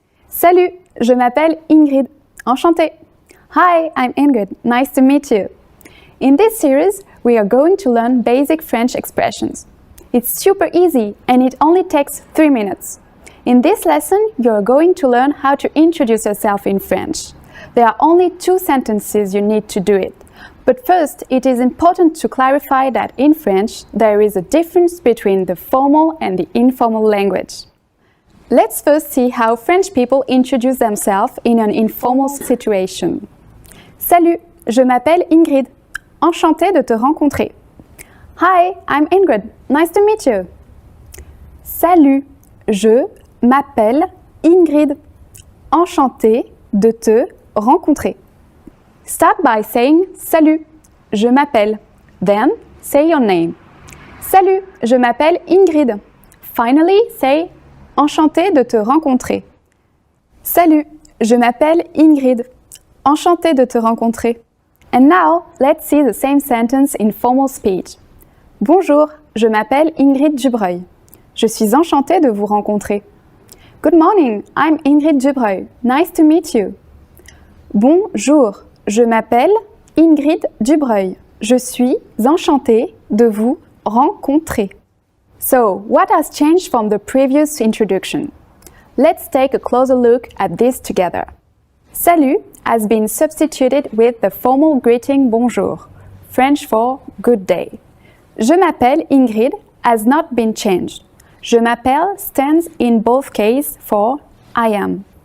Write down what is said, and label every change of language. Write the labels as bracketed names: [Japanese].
[French] Salut, je m'appelle Ingrid. Enchantée. [English] Hi, I'm Ingrid. Nice to meet you. In this series, we are going to learn basic French expressions. It's super easy and it only takes 3 minutes. In this lesson, you are going to learn how to introduce yourself in French. There are only 2 sentences you need to do it. But first, it is important to clarify that in French, there is a difference between the formal and the informal language. Let's first see how French people introduce themselves in an informal situation. [French] Salut, je m'appelle Ingrid. Enchantée de te rencontrer. [English] Hi, I'm Ingrid. Nice to meet you. [French] Salut, je m'appelle Ingrid. Enchantée de te rencontrer. [English] Start by saying salut, je m'appelle. Then say your name. [French] Salut, je m'appelle Ingrid. [English] Finally, say [French] enchanté de te rencontrer. Salut, je m'appelle Ingrid. Enchanté de te rencontrer. [English] And now, let's see the same sentence in formal speech. [French] Bonjour, je m'appelle Ingrid Dubreuil. Je suis enchantée de vous rencontrer. [English] Good morning, I'm Ingrid Dubreuil. Nice to meet you. [French] Bonjour, je m'appelle Ingrid Dubreuil. Je suis enchantée de vous rencontrer. [English] So, what has changed from the previous introduction? Let's take a closer look at this together. Salut has been substituted with the formal greeting bonjour, French for good day. Je m'appelle Ingrid has not been changed. Je m'appelle stands in both cases for I am.